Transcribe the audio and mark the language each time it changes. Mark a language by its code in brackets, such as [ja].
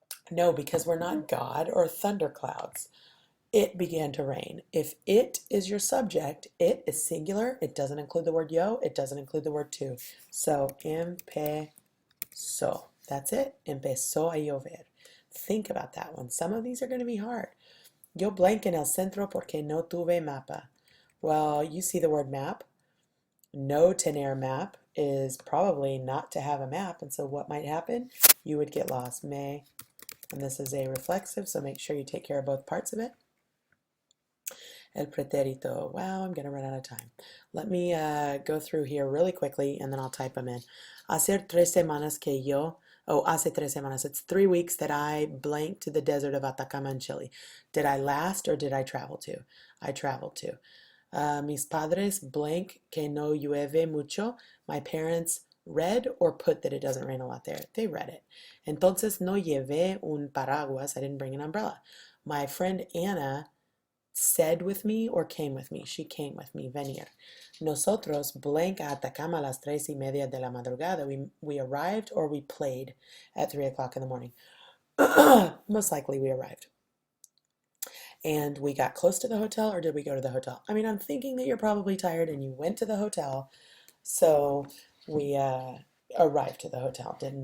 [en] No, because we're not God or thunderclouds. It began to rain. If it is your subject, it is singular. It doesn't include the word yo. It doesn't include the word tu. So, empezó. That's it. Empezó a llover. Think about that one. Some of these are going to be hard. [es] Yo blank en el centro porque no tuve mapa. [en] Well, you see the word map. No tener map is probably not to have a map. And so what might happen? You would get lost. Me. And this is a reflexive, so make sure you take care of both parts of it. El pretérito. Wow, I'm going to run out of time. Let me go through here really quickly, and then I'll type them in. [es] Hacer 3 semanas que yo, hace 3 semanas. [en] It's 3 weeks that I blanked to the desert of Atacama in Chile. Did I last or did I travel to? I traveled to. [es] Mis padres blank que no llueve mucho. [en] My parents read or put that it doesn't rain a lot there. They read it. [es] Entonces no llevé un paraguas. I didn't bring an umbrella. [en] My friend Anna said with me or came with me. She came with me. Venir. [es] Nosotros blank a Atacama a las 3:30 de la madrugada. [en] We arrived or we played at 3 o'clock in the morning. Most likely we arrived. And we got close to the hotel, or did we go to the hotel? I mean, I'm thinking that you're probably tired and you went to the hotel. So we arrived to the hotel.